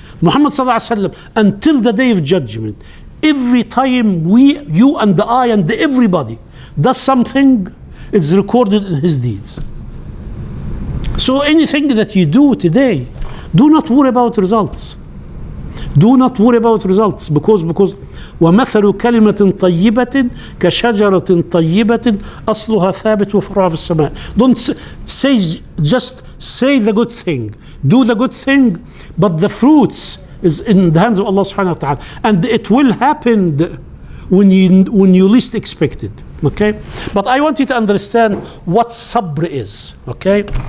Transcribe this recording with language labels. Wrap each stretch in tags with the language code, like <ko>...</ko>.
<en>Muhammad sallallahu alaihi wasallam, until the Day of Judgment, every time you and I and everybody does something, it's recorded in his deeds. So anything that you do today, do not worry about results. Do not worry about results, because</en> <ar>وَمَثَلُ كَلِمَةٍ طَيِّبَةٍ كَشَجَرَةٍ طَيِّبَةٍ أَصْلُهَا ثَابِتٌ وَفَرْعُهَا فِي السَّمَاءِ.</ar> <en>Don't say, just say the good thing. Do the good thing, but the fruits is in the hands of Allah subhanahu wa ta'ala. And it will happen when you least expect it. Okay? But I want you to understand what sabr is. Okay?</en>